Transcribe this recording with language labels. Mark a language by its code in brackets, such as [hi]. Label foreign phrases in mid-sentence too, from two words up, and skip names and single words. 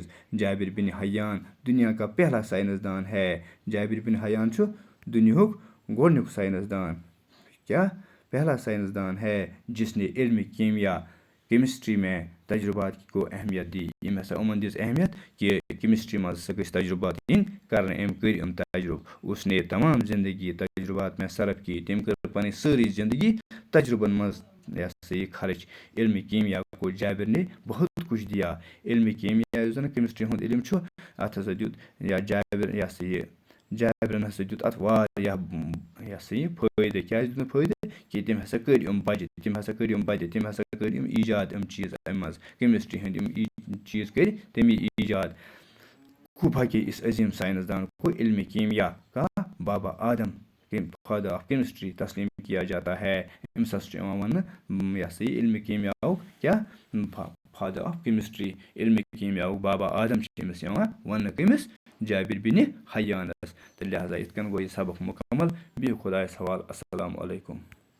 [ur] جابر بن حیان دنیا کا پہلا سائنسدان ہے. [ks] جابر بن حیان چھُ دُنیاہُک گۄڈنیُک سائنسدان. کیٛاہ؟ [ur] پہلا سائنسدان ہے جس نے علم کیمیا کیمسٹری میں تجربات کو اہمیت دی. [ks] أمۍ ہسا یِمن دِژ اہمیت کہ کیمسٹری منٛز ہسا گٔژھۍ تجربات یِنۍ کرنہٕ. أمۍ کٔرۍ یِم تجرُبہٕ. [ur] اس نے تمام زندگی تجربات میں صرف کی. [ks] تٔمۍ کٔر پنٕنۍ سٲرٕے زندگی تجربن منٛز یہِ ہسا یہِ خرچ. [ur] علمِ کیمیا کو جابر نے بہت کچھ دیا. [ks] علمِ کیمیا یُس زن کیمسٹری ہُنٛد علم چھُ اتھ ہسا دیُت یا جابر یہِ ہسا یہِ جابرن ہسا دیُت اتھ واریاہ یہِ ہسا یہِ فٲیدٕ. کیازِ دیُت فٲیدٕ کہ تٔمۍ ہسا کٔرۍ یِم بجہِ. تٔمۍ ہسا کٔرۍ یِم ایجاد یِم چیٖز امہِ منٛز کیمسٹری ہٕنٛدۍ یِم چیٖز کٔرۍ تٔمی ایجاد. [ur] خوب کہ اس عظیم سائنسدان کو علم کیمیا کا بابا آدم [en] father of chemistry [ur] تسلیم کیا جاتا ہے. [ks] أمِس ہسا چھُ یِوان وننہٕ یہِ ہسا یہِ علمِ کیمیاہُک کیاہ [en] father of chemistry. [ks] علمِ کیمیاہُک بابا آدم چھُ أمِس یِوان وننہٕ کٔمِس جابر بن حیانس. تہٕ لہذا یِتھ کٔنۍ گوٚو یہِ سبق مکمل. بِہِو خۄدایس حوالہٕ. [ar] السلام علیکم.